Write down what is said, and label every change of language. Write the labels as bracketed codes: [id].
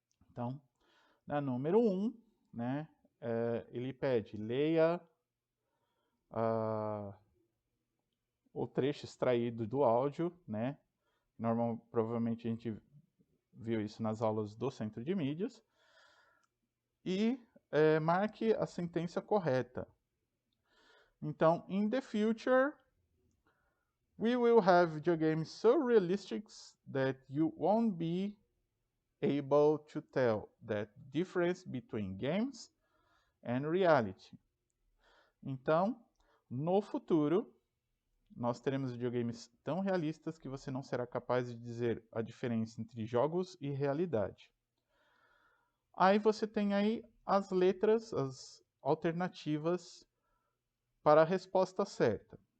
[pt] Então, na número 1, né, ele pede, leia o trecho extraído do áudio, né? Provavelmente a gente viu isso nas aulas do Centro de Mídias. E marque a sentença correta. [en] Então, in the future, we will have video games so realistic that you won't be able to tell the difference between games and reality. [pt] Então, no futuro, nós teremos videogames tão realistas que você não será capaz de dizer a diferença entre jogos e realidade. Aí você tem aí as letras, as alternativas para a resposta certa.